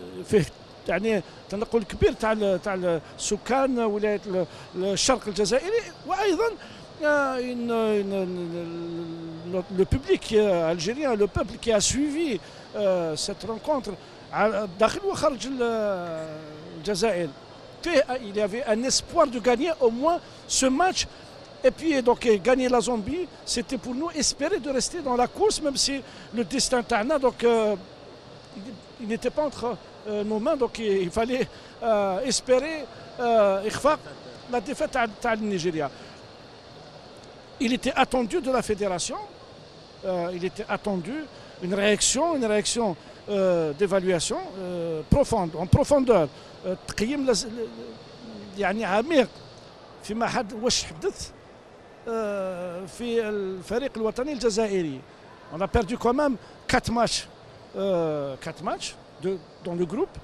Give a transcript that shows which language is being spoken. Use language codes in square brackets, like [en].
[ar] فيه يعني تنقل كبير تاع السكان ولاية الشرق الجزائري، وأيضا [fr] le public algérien, le peuple qui a suivi cette rencontre [ar] داخل وخارج الجزائر. [fr] Il y avait un espoir de gagner au moins ce match. Et puis donc gagner la Zambie, c'était pour nous espérer de rester dans la course, même si le destin [ar] تاعنا [fr] donc il n'était pas entre nos mains, donc il fallait espérer [ar] إخفاق [fr] la défaite [ar] تاع النيجيريا. [fr] Il était attendu de la fédération, il était attendu une réaction d'évaluation profonde, en profondeur. [ar] تقييم يعني عميق فيما واش حدث في الفريق الوطني الجزائري. [fr] On a perdu quand même 4 matchs dans le groupe.